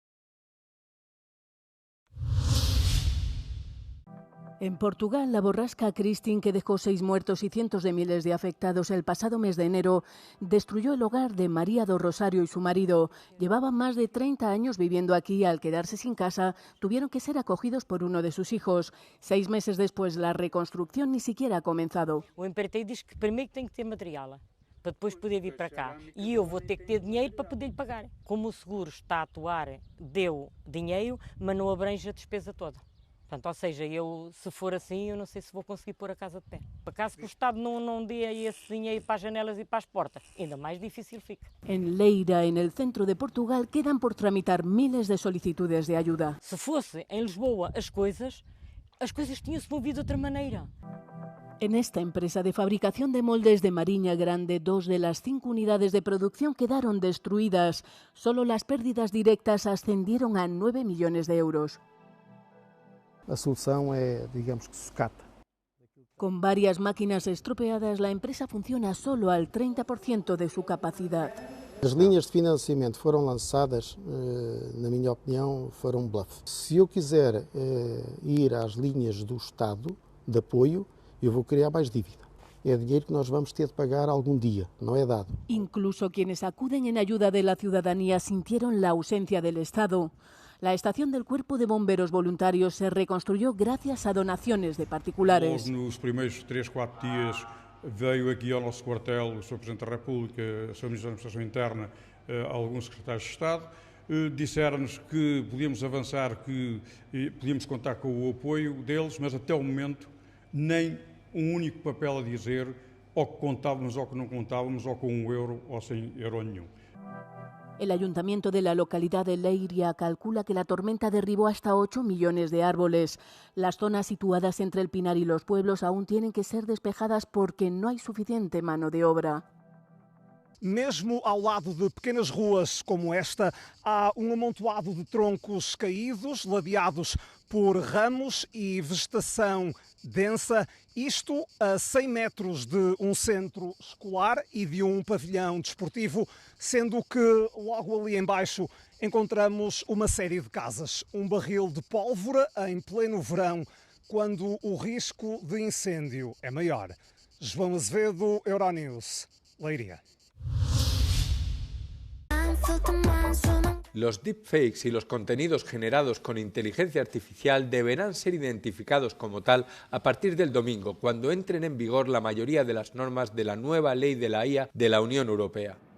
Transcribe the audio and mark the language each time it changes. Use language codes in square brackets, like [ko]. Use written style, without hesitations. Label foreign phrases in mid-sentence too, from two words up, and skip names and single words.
[es] En Portugal, la borrasca Christine, que dejó 6 muertos y cientos de miles de afectados el pasado mes de enero, destruyó el hogar de María do Rosario y su marido. Llevaban más de 30 años viviendo aquí y al quedarse sin casa, tuvieron que ser acogidos por uno de sus hijos. 6 meses después, la reconstrucción ni siquiera ha comenzado. [pt] O empreiteiro diz que primeiro tem que ter material para depois poder vir para cá. E eu vou ter que ter dinheiro para poder lhe pagar. Como o seguro está a atuar, deu dinheiro, mas não abrange a despesa toda. Portanto, ou seja, eu, se for assim, eu não sei se vou conseguir pôr a casa de pé. Por acaso que o Estado não dê esse dinheiro para as janelas e para as portas, ainda mais difícil fica. [es] En Leira, en el centro de Portugal, quedan por tramitar miles de solicitudes de ayuda. [pt] Se fosse em Lisboa as coisas tinham-se movido de outra maneira. [es] En esta empresa de fabricación de moldes de Mariña Grande, 2 de las 5 unidades de producción quedaron destruidas. Solo las pérdidas directas ascendieron a 9 millones de euros. [pt] A solução é, digamos que, sucata. [es] Con varias máquinas estropeadas, la empresa funciona solo al 30% de su capacidad. [pt] As linhas de financiamento foram lançadas, na minha opinião, foram um bluff. Se eu quiser ir às linhas do Estado de apoio, eu vou criar mais dívida. É dinheiro que nós vamos ter de pagar algum día, no é dado. [es] Incluso quienes acuden en ayuda de la ciudadanía sintieron la ausencia del Estado. La estación del Cuerpo de Bomberos Voluntarios se reconstruyó gracias a donaciones de particulares. [pt] Nos primeiros 3, 4 dias veio aqui ao nosso quartel o Sr. Presidente da República, o Sr. Ministro da Administração Interna, alguns secretários de Estado, disseram-nos que podíamos avançar, que podíamos contar com o apoio deles, mas até o momento nem um único papel a dizer ou que contávamos ou que não contávamos, ou com €1 ou sem euro nenhum. [es] El ayuntamiento de la localidad de Leiria calcula que la tormenta derribó hasta 8 millones de árboles. Las zonas situadas entre el Pinar y los pueblos aún tienen que ser despejadas porque no hay suficiente mano de obra. [pt] Mesmo ao lado de pequenas ruas como esta, há amontoado de troncos caídos, ladeados por ramos e vegetação densa, isto a 100 metros de um centro escolar e de um pavilhão desportivo, sendo que logo ali embaixo encontramos uma série de casas. Um barril de pólvora em pleno verão, quando o risco de incêndio é maior. João Azevedo, Euronews, Leiria. [es] Los deepfakes y los contenidos generados con inteligencia artificial deberán ser identificados como tal a partir del domingo, cuando entren en vigor la mayoría de las normas de la nueva ley de la IA de la Unión Europea.